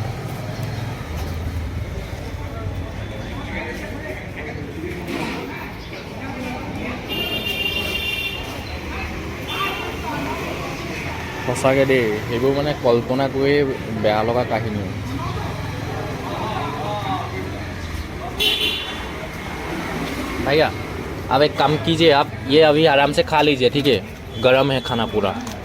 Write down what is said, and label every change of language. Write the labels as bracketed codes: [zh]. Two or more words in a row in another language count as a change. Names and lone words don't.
[as] সঁচাকৈ দেই, সেইবোৰ মানে কল্পনা কৰি বেয়া লগা কাহিনী। [hi] भैया आप एक काम कीजिए, आप ये अभी आराम से खा लीजिए, ठीक है, गरम है खाना पूरा।